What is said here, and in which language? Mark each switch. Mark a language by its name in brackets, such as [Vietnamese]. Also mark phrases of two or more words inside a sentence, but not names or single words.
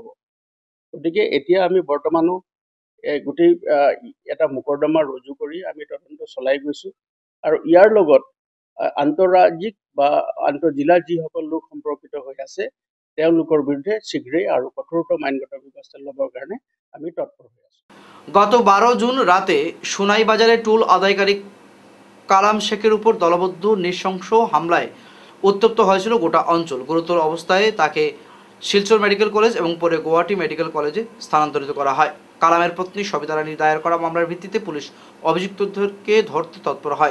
[Assamese] গতিকে এতিয়া আমি বৰ্তমানো গোটেই এটা মোকৰ্দমা ৰুজু কৰি আমি তদন্ত চলাই গৈছোঁ আৰু ইয়াৰ লগত আন্তঃৰাজ্যিক বা আন্তঃজিলা যিসকল লোক সম্পৰ্কিত হৈ আছে তেওঁলোকৰ বিৰুদ্ধে শীঘ্ৰেই আৰু কঠোৰতম আইনগত ব্যৱস্থা ল'বৰ কাৰণে আমি তৎপৰ হৈ আছোঁ। [Bangla] গত 12 জুন রাতে সোনাইবাজারে টুল আদায়কারী কালাম শেখের উপর দলবদ্ধ নৃশংস হামলায় উত্তপ্ত হয়েছিল গোটা অঞ্চল। গুরুতর অবস্থায় তাকে শিলচর মেডিকেল কলেজ এবং পরে গুয়াহাটি মেডিকেল কলেজে স্থানান্তরিত করা হয়। কালামের পত্নী সবিতা রানী দায়ের করা মামলার ভিত্তিতে পুলিশ অভিযুক্তদেরকে ধরতে তৎপর হয়।